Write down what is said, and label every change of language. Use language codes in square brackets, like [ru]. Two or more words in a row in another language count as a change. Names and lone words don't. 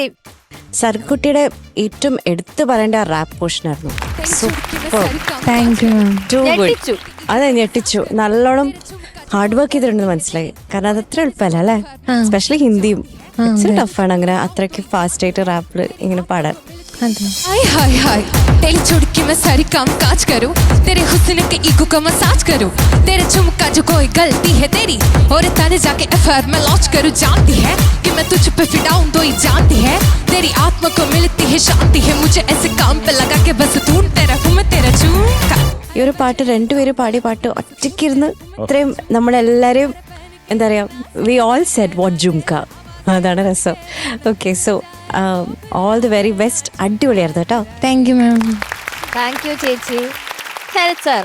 [ml] സർക്കുട്ടിയുടെ ഏറ്റവും എടുത്തു പറയേണ്ട ആ [en] rap portion [ml] ആയിരുന്നു. [en] thank you. [ml] അതെ, ഞെട്ടിച്ചു. നല്ലോണം [en] hard work [ml] ചെയ്തിട്ടുണ്ടെന്ന് മനസ്സിലായി. കാരണം അത് അത്ര എളുപ്പമല്ല അല്ലേ, എസ്പെഷ്യലി ഹിന്ദിയും ടഫാണ്. അങ്ങനെ അത്രയ്ക്ക് ഫാസ്റ്റ് ആയിട്ട് റാപ്പിൽ ഇങ്ങനെ പാടാൻ. [hi] हाय हाय हाय तेरी चुटकी में सारी काम काज करूं, तेरे हुस्न के ईगो का मसाज करूं, तेरे झुमका जो कोई गलती है तेरी और ताने जाके एफआईआर में लॉन्च करूं. जानती है कि मैं तुझ पे फिदा हूं तो ही जानती है तेरी आत्मा को मिलती है शांति है. मुझे ऐसे काम पे लगा के बस ढूंढते रहूं मैं तेरा झुमका. [ml] ഈ ഒരു പാട്ട് രണ്ടുപേരും പാടിയ പാട്ട് ഒറ്റയ്ക്കിരുന്ന് ഇത്രയും നമ്മളെല്ലാരെയും എന്താ പറയാ, [en] we all said what jhumka. [ml] അതാണ് രസം. [en] okay, so all the very best. [ml] അടിപൊളിയായിരുന്നു കേട്ടോ. [en] thank you ma'am. thank you [ml] ചേച്ചി. ശരത് സർ,